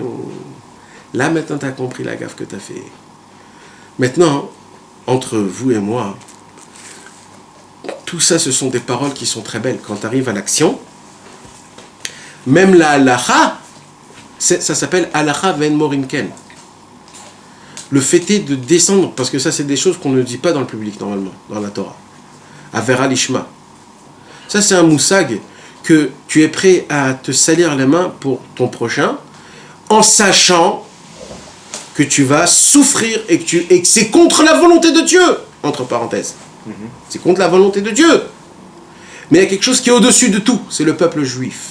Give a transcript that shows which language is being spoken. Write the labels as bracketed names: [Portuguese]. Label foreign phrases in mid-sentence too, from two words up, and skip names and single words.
[French] Là, maintenant, tu as compris la gaffe que tu as fait. Maintenant, entre vous et moi, tout ça, ce sont des paroles qui sont très belles. Quand tu arrives à l'action, même la halacha, ça s'appelle [Hebrew] הלכה ואין מורין כן. [French] Le fait est de descendre, parce que ça, c'est des choses qu'on ne dit pas dans le public, normalement, dans la Torah. [Hebrew] עבירה לשמה. [French] Ça, c'est un moussag que tu es prêt à te salir les mains pour ton prochain en sachant que tu vas souffrir et que c'est contre la volonté de Dieu, entre parenthèses. C'est contre la volonté de Dieu. Mais il y a quelque chose qui est au-dessus de tout, c'est le peuple juif.